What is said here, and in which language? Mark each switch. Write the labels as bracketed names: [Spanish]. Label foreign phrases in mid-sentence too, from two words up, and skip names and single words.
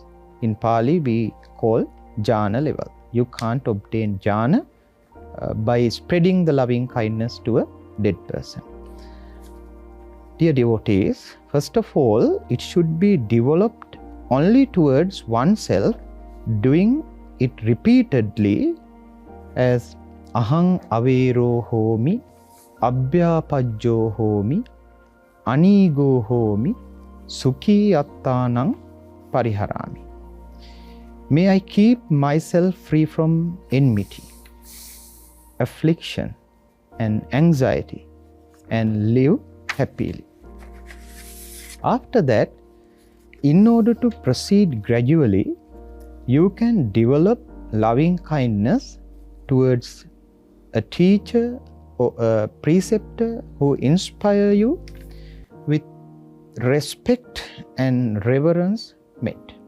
[English] In Pali, we call jhana level. You can't obtain jhana by spreading the loving kindness to a dead person. Dear devotees, first of all, it should be developed only towards oneself, doing it repeatedly as [Pali] ahang avero homi, abhyapajjo homi, anigo homi, sukhi attanang pariharami. [English] May I keep myself free from enmity, affliction, and anxiety, and live happily. After that, in order to proceed gradually, you can develop loving kindness towards a teacher or a preceptor who inspire you with respect and reverence met.